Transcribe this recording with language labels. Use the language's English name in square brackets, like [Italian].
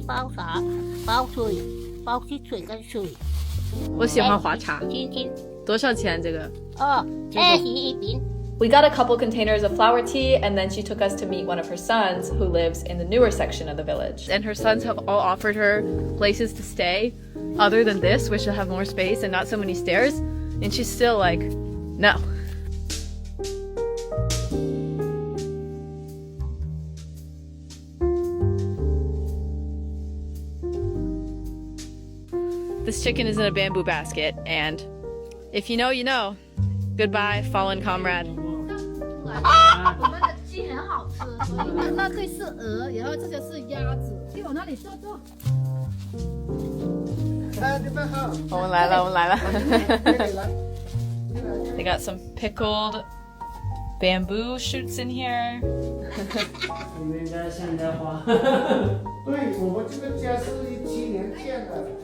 [Chinese] 是包茶，包水，包汽水跟水。我喜欢花茶。今天多少钱这个？哦，21瓶。 [English] We got a couple containers of flower tea, and then she took us to meet one of her sons who lives in the newer section of the village. And her sons have all offered her places to stay other than this, which will have more space and not so many stairs. And she's still like, no. This chicken is in a bamboo basket, and if you know, you know. Goodbye, fallen comrade. [Chinese] 我们的鸡很好吃，那这是鹅，然后这个是鸭子。去我那里坐坐。我们来了，我们来了。 [English] They got some pickled bamboo shoots in here. [Chinese] 我们家现代化。对，我们这个家是17年建的。